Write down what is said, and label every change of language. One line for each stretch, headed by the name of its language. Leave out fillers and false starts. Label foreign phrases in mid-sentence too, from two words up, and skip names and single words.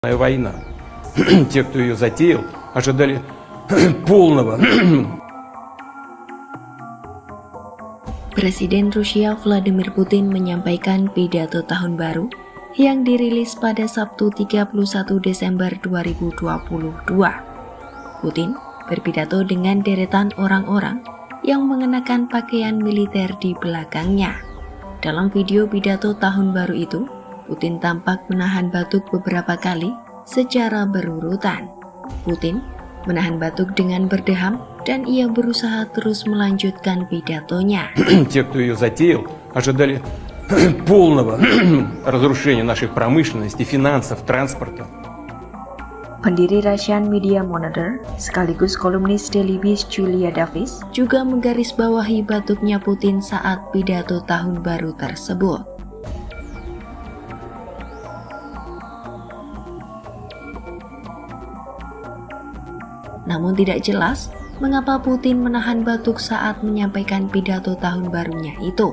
Russian: Война. Те, кто ее затеял, ожидали полного.
Indonesian: Presiden Rusia Vladimir Putin menyampaikan pidato tahun baru yang dirilis pada Sabtu 31 Desember 2022. Putin berpidato dengan deretan orang-orang yang mengenakan pakaian militer di belakangnya. Dalam video pidato tahun baru itu, Putin tampak menahan batuk beberapa kali secara berurutan. Putin menahan batuk dengan berdeham dan ia berusaha terus melanjutkan pidatonya.
Russian: Те, кто ее затеял, ожидали полного разрушения нашей промышленности, финансов, транспорта.
Indonesian: Pendiri Russian Media Monitor sekaligus kolumnis Daily Beast Julia Davis juga menggarisbawahi batuknya Putin saat pidato tahun baru tersebut. Namun tidak jelas mengapa Putin menahan batuk saat menyampaikan pidato tahun barunya itu.